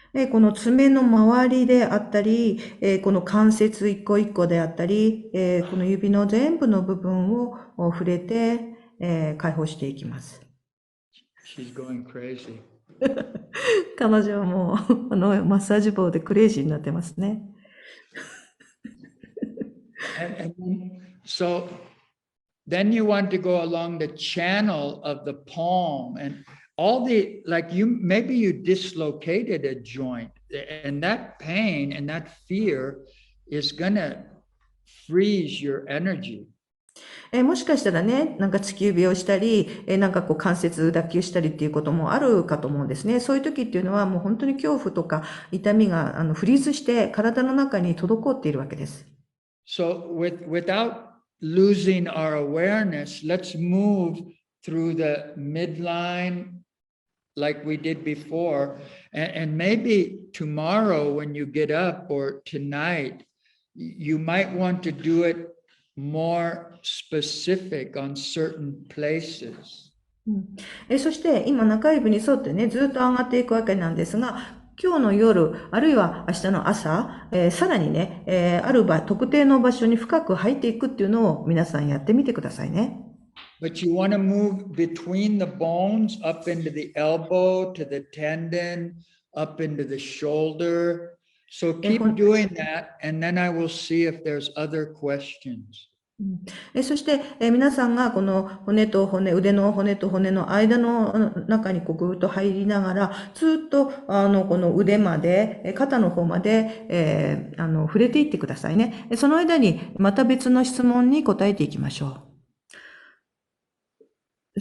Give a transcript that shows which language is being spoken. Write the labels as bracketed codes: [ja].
[ja] この爪の周りであったり、この関節一個一個であったり、この指の全部の部分を触れて、解放していきます。 [en] She's going crazy. [ja] 彼女はもうマッサージ棒でクレイジーになってますね。 [en] And so then you want to go along the channel of the palm and all the, like maybe you dislocated a joint, and that pain and that fear is going to freeze your energy. [ja] もしかしたらね、なんか突き指をしたり、なんかこう関節脱臼したりっていうこともあるかと思うんですね。そういう時っていうのはもう本当に恐怖とか痛みがフリーズして体の中に滞っているわけです。 [en] So without losing our awareness, let's move through the midline like we did before. And maybe tomorrow when you get up or tonight, you might want to do it more specific on certain places. [ja] そして今中指に沿ってね、ずっと上がっていくわけなんですが、今日の夜、あるいは明日の朝、さらにね、ある特定の場所に深く入っていくっていうのを皆さんやってみてくださいね。 [en] But you want to move between the bones, up into the elbow, to the tendon, up into the shoulder. So keep doing that, and then I will see if there's other questions. [ja] そして、皆さんがこの骨と骨、腕の骨と骨の間の中にこうぐーっと入りながら、ずっとこの腕まで、肩の方まで、触れていってくださいね。その間にまた別の質問に答えていきましょう。